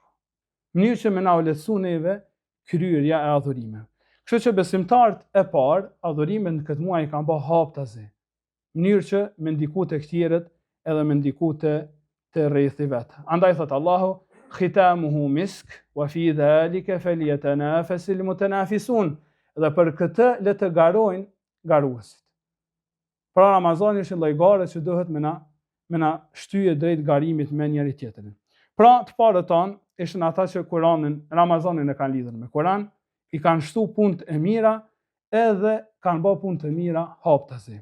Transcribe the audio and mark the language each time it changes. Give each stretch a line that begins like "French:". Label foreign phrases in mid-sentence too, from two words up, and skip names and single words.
Albanian: Mënyrë që me na u lehtësu neve kryerja e adhurimeve. Kështu që besimtarët e parë, adhurimet në këtë muaj kanë bë haptazi. Mënyrë që me ndiku të tjerët edhe me ndiku të rrethi vetë. Andaj thot Allahu,
Arabic: ختامه مسك وفي ذلك فليتنافس المتنافسون.
Albanian: Dhe për këtë le të garojnë garuesit. Pra Ramazani është një lloj gare që duhet me na shtyje drejt garimit me njëri tjetrin. Pra të parët tanë ishin ata që Ramazanin e kanë lidhur me Kur'an, i kanë shtu punë e mira edhe kanë bë punë të mira haptazi.